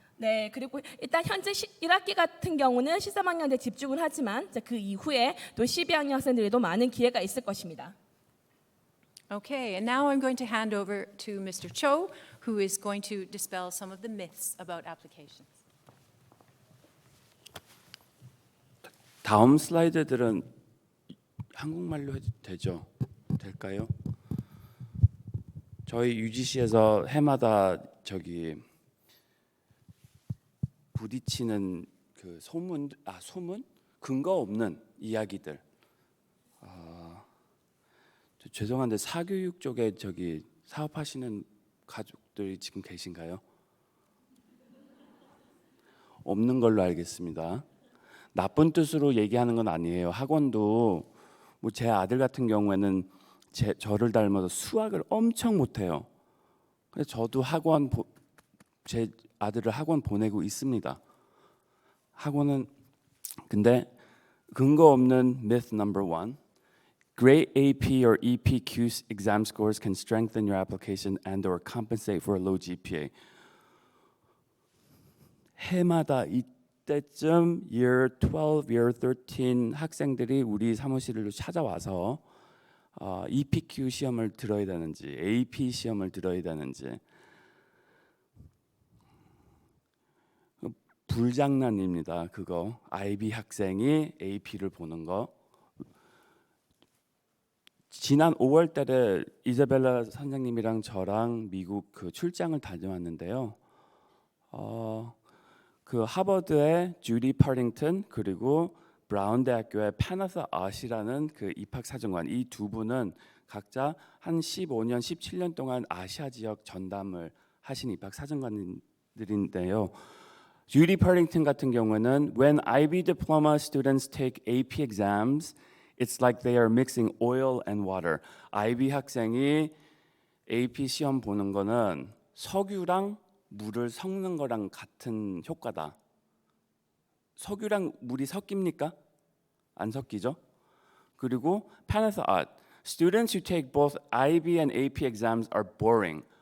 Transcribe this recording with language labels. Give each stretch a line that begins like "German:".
Korean: 네, 그리고 일단 현재 1학기 같은 경우는 13학년에 집중을 하지만 이제 그 이후에 또 12학년 학생들에도 많은 기회가 있을 것입니다.
English: Okay, and now I'm going to hand over to Mr. Cho, who is going to dispel some of the myths about applications.
Korean: 다음 슬라이드들은 한국말로 해도 되죠? 될까요? 저희 UGC에서 해마다 저기 부딪히는 그 소문 근거 없는 이야기들. 죄송한데 사교육 쪽에 저기 사업하시는 가족들이 지금 계신가요? 없는 걸로 알겠습니다. 나쁜 뜻으로 얘기하는 건 아니에요. 학원도 뭐 제 아들 같은 경우에는 저를 닮아서 수학을 엄청 못해요. 그래서 저도 제 아들을 학원 보내고 있습니다. 학원은 근데 근거 없는
English: myth number 1. Great AP or EPQ exam scores can strengthen your application and/or compensate for a low GPA.
Korean: 해마다 이때쯤
English: year 12, year 13
Korean: 학생들이 우리 사무실로 찾아와서 EPQ 시험을 들어야 되는지, AP 시험을 들어야 되는지 불장난입니다. 그거 IB 학생이 AP를 보는 거. 지난 5월 달에 이자벨라 선생님이랑 저랑 미국 그 출장을 다녀왔는데요. 그 하버드의 주디 파딩턴 그리고 브라운 대학교의 파나사 아시라는 그 입학 사정관 이 두 분은 각자 한 15년, 17년 동안 아시아 지역 전담을 하신 입학 사정관들인데요.
English: 주디 파딩턴
Korean: 같은 경우는
English: when IB diploma students take AP exams, it's like they are mixing oil and water.
Korean: IB 학생이 AP 시험 보는 거는 석유랑 물을 섞는 거랑 같은 효과다. 석유랑 물이 섞입니까? 안 섞이죠? 그리고 판에서
English: students who take both IB and AP exams are boring.